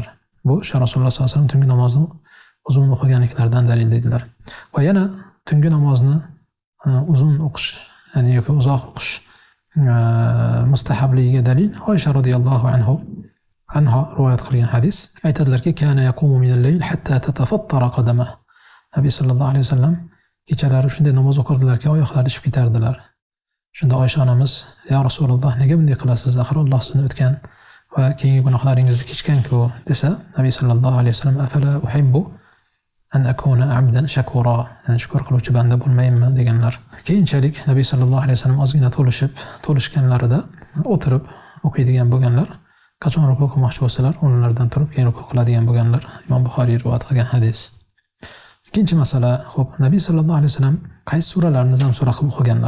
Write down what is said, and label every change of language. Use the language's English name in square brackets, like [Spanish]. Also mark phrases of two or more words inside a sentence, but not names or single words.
[Uzbek] Bu Rasululloh [Arabic] صلى الله عليه وسلم [Uzbek] tungi namozni uzun o'qiganliklaridan dalil dedilar. Va yana tungi namozni uzun o'qish, ya'ni yoki uzoq o'qish mustahabligiga dalil Oysha [Arabic] رضي الله عنها [Uzbek] rivoyat qilgan hadis. Aytadilarki, [Arabic] كان يقوم من الليل حتى تتفطر قدماه. [Uzbek] Nabiy [Arabic] صلى الله عليه وسلم [Uzbek] kechalari shunday namoz o'qirdilarki, oyoqlari ishib ketardilar. Shunda Oysha onamiz, "Ya Rasululloh, nega bunday qilasiz? Axir Alloh sizni o'tgan va keyingi gunohlaringizni kechgan-ku" desa, Nabiy [Arabic] صلى الله عليه وسلم, "أفلا أحب أن أكون عبدا شكورا", [Uzbek] ya'ni shukr qiluvchi banda bo'lmaymanmi deganlar. Keyinchalik Nabiy [Arabic] صلى الله عليه وسلم [Uzbek] ozgina to'lishganlarida o'tirib o'qiydigan bo'lganlar, qachon ruku qilmoqchi bo'lsalar, o'rnlaridan turib keyin ruku qiladigan bo'lganlar. Imom Buxoriy rivoyat qilgan hadis. Ikkinchi masala, xo'p, Nabiy [Arabic] صلى الله عليه وسلم [Uzbek] qaysi suralarni zam sura qilib o'qiganlar?